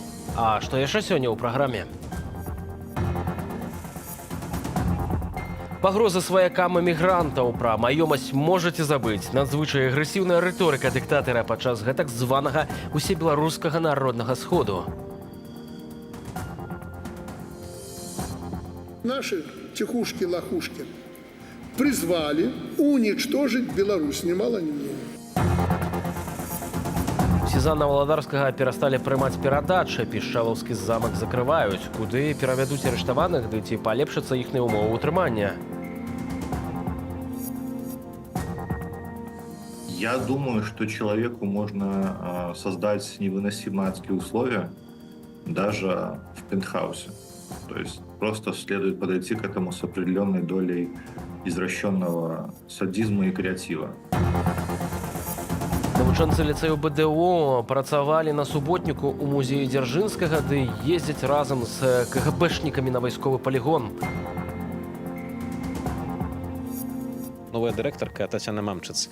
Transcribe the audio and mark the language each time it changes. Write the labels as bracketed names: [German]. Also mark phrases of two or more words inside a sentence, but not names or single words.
[Belarusian] А што яшчэ сёння ў праграме? Пагрозы сваякам эмігрантаў, пра маёмасць можаце забыць. Надзвычай агрэсіўная рыторыка дыктатара падчас гэтак званага усебеларускага народнага сходу. [Russian] Наши тихушки-лохушки призвали уничтожить Беларусь, ни мало ни много. [Belarusian] Сезанна Валадарскага перасталі прымаць перадачы. Пішчалаўскі замак закрываюць. Куды перавядуць арыштаваных, ды ці палепшацца іхныя ўмовы ўтрымання? [Russian] Я думаю, что человеку можно создать невыносимо адские условия даже в пентхаусе. То есть просто следует подойти к этому с определенной долей извращенного садизма и креатива. [Belarusian] Навучэнцы ліцэю БДО працавалі на суботніку ў музеі Дзяржынскага, ды ездзяць разам з КГБшнікамі на вайсковы палігон. Новая дырэктарка Тацяна Мамчыц.